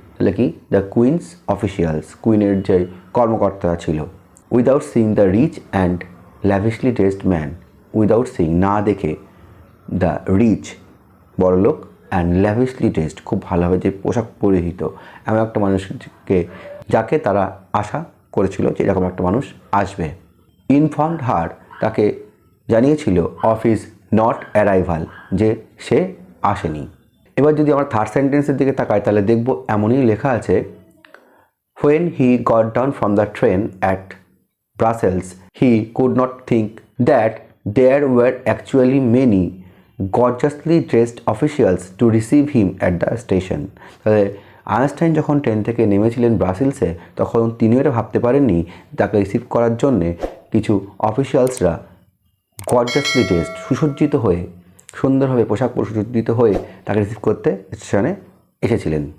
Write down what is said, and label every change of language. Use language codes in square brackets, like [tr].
[en] তাহলে কি the queen's officials, [bn] কুইনের যে কর্মকর্তা ছিল, [en] without seeing the rich and lavishly dressed man, [bn] without seeing না দেখে, [en] the rich [bn] বড়লোক [en] and lavishly dressed [bn] খুব ভালোভাবে যে পোশাক পরিহিত এমন একটা মানুষকে যাকে তারা আশা করেছিল যে এরকম একটা মানুষ আসবে। [en] informed her [bn] তাকে জানিয়েছিল [en] of his not arrival [bn] যে সে আসেনি। এবার যদি আমরা থার্ড সেন্টেন্সের দিকে তাকাই তাহলে দেখব এমনই লেখা আছে [en] when he got down from the train at Brussels he could not think that there were actually many gorgeously dressed officials to receive him at the station. [bn] তাহলে আইনস্টাইন যখন ট্রেন থেকে নেমেছিলেন ব্রাসেলসে তখন তিনিও এটা ভাবতে পারেননি তাকে রিসিভ করার জন্যে কিছু অফিসিয়ালসরা [en] gorgeously dressed, [bn] সুসজ্জিত হয়ে, সুন্দরভাবে পোশাক সুসজ্জিত হয়ে তাকে রিসিভ করতে স্টেশনে এসেছিলেন।